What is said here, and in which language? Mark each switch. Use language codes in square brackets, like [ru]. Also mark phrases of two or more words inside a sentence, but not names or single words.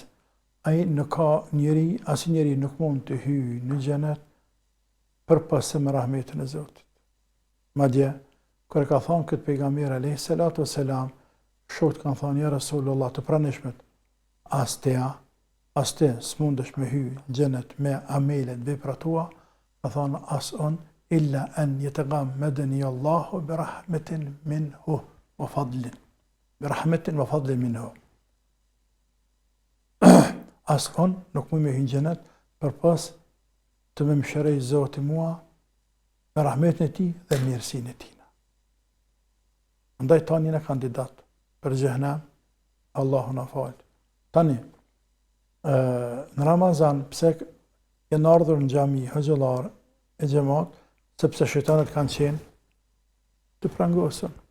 [sq] Ai nuk ka njeri, asnjë njeri nuk mund të hyjë në xhenet përpas me rahmetin e Zotit. Madje, kur ka thonë këtë pejgamber [ar] عليه الصلاة والسلام, [sq] shokët kanë thonë ja Rasulullah të pranishmet, as te s'mundesh me hyjë në xhenet me amelet vepra tua, ka thonë as on [ar] إلا أن يتغمدني الله برحمة منه وفضل. برحمة وفضل منه. [sq] As on nuk mund me hyjë në xhenet përpas të më mëshirej Zoti mua me rahmetin e tij dhe mirësinë e tij. Andaj tani në kandidat për xhenem, Allahu na fal. Tani në Ramazan pse janë ardhur në xhami haxhallar e xhamat, sepse shejtanët kanë qenë të prangosur.